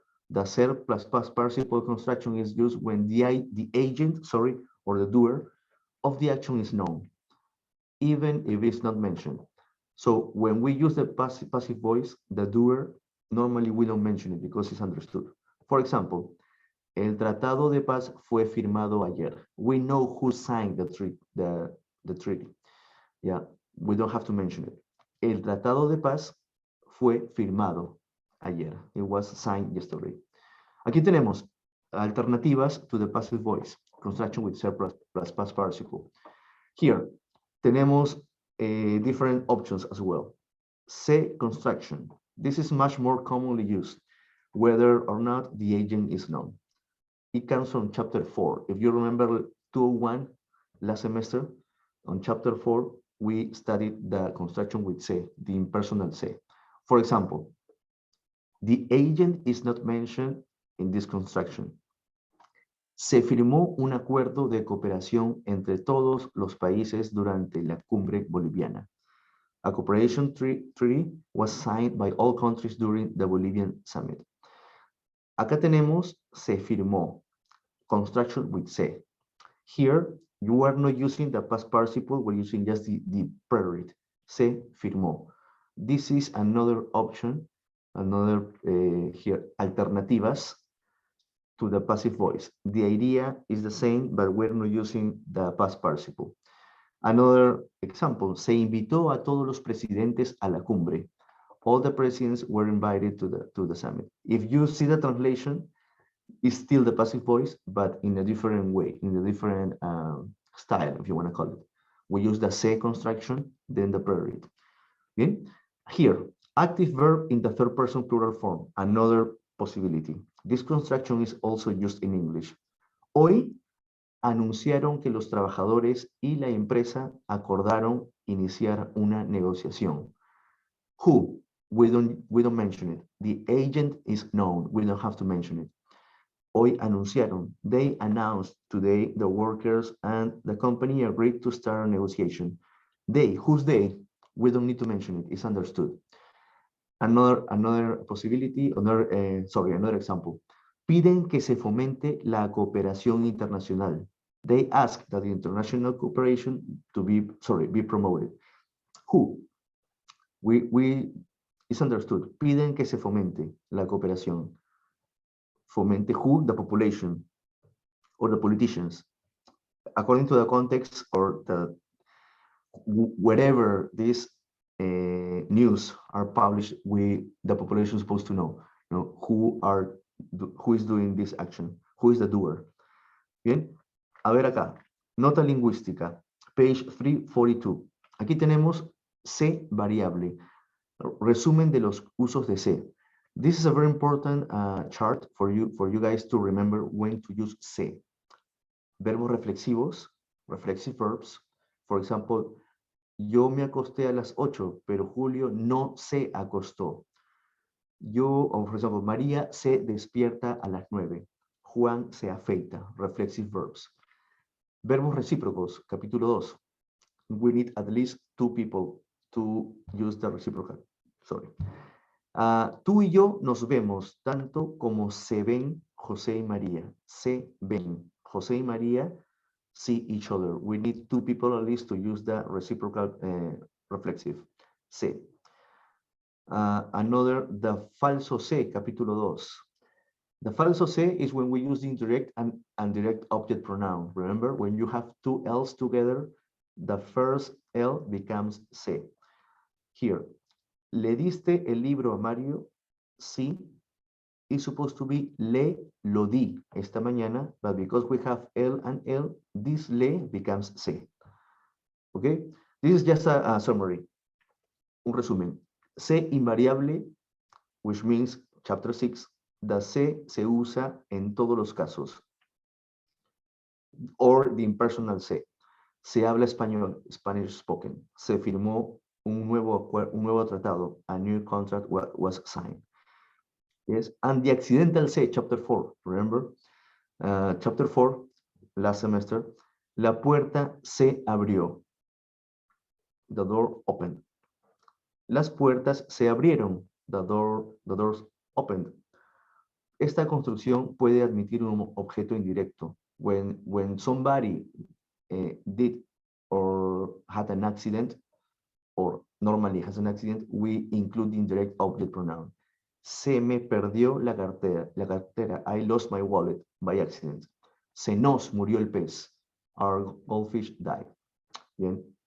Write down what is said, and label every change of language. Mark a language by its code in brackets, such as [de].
[en] The ser plus past participle construction is used when the agent, or the doer of the action is known, even if it's not mentioned. So when we use the passive voice, the doer, normally we don't mention it because it's understood. For example, [es] el tratado de paz fue firmado ayer. [en] We know who signed the treaty. Yeah, we don't have to mention it. [es] El tratado de paz fue firmado ayer. [en] It was signed yesterday. [es] Aquí tenemos alternativas [en] to the passive voice, construction with ser plus past participle. Here, [es] tenemos [en] different options as well. Se construction. This is much more commonly used, whether or not the agent is known. It comes from chapter 4. If you remember 201 last semester, on chapter 4, we studied the construction with se, the impersonal se. For example, the agent is not mentioned in this construction. [es] Se firmó un acuerdo de cooperación entre todos los países durante la cumbre boliviana. [en] A cooperation treaty was signed by all countries during the Bolivian summit. [es] Acá tenemos se firmó, [en] construction with se. Here, you are not using the past participle, we're using just the preterite, [es] se firmó. [en] This is another option, here, alternativas to the passive voice. The idea is the same, but we're not using the past participle. Another example, [es] se invitó a todos los presidentes a la cumbre. [en] All the presidents were invited to the summit. If you see the translation, it's still the passive voice, but in a different way, in a different style, if you want to call it. We use the se construction, then the preterite. Okay? Here, active verb in the third person plural form, another possibility. This construction is also used in English. [es] Hoy anunciaron que los trabajadores y la empresa acordaron iniciar una negociación. [en] Who? We don't mention it. The agent is known. We don't have to mention it. [es] Hoy anunciaron. [en] They announced today the workers and the company agreed to start a negotiation. They, who's they? We don't need to mention it. It's understood. Another possibility, another example. [es] Piden que se fomente la cooperación internacional. [en] They ask that the international cooperation to be promoted. Who? It's understood. [es] Piden que se fomente la cooperación. [en] Fomente who? The population or the politicians. According to the context or wherever these news are published, the population is supposed to know, who is doing this action, who is the doer. [es] Bien, a ver acá, nota lingüística, page 342. Aquí tenemos se variable, resumen de los usos de se. [en] This is a very important chart for you guys to remember when to use se. [es] Verbos reflexivos, [en] reflexive verbs. For example, [es] yo me acosté a las 8, pero Julio no se acostó. [en] For example, [es] María se despierta a las 9. Juan se afeita. [en] Reflexive verbs. [es] Verbos recíprocos, capítulo 2. [en] We need at least 2 people to use the reciprocal. Sorry. [es] Tú y yo nos vemos tanto como se ven José y María. Se ven. José y María [en] see each other. We need 2 people at least to use the reciprocal reflexive. Se. Another, the falso se, [es] capítulo 2. [en] The falso se is when we use the indirect and direct object pronoun. Remember, when you have 2 L's together, the first L becomes se. Here, [es] ¿le diste el libro a Mario? Sí, [en] is supposed to be [es] lo di esta mañana, [en] but because we have el and el, this le becomes se. Okay? This is just a summary, [es] un resumen. [en] Se invariable, which means chapter 6, the [es] se usa en todos los casos, [en] or the impersonal se. [es] Se habla español, [en] Spanish spoken. [es] Se firmó un nuevo tratado, [en] a new contract was signed. Yes, and the accidental se, chapter 4, remember? Chapter 4, last semester, [es] la puerta se abrió. [en] The door opened. [es] Las puertas se abrieron. [en] The doors opened. [es] Esta construcción puede admitir un objeto indirecto. [en] When somebody did or had an accident, or normally has an accident, we include the indirect object pronoun. [es] Se me perdió la cartera. [en] I lost my wallet by accident. [es] Se nos murió el pez. [en] Our goldfish died. [es] Bien.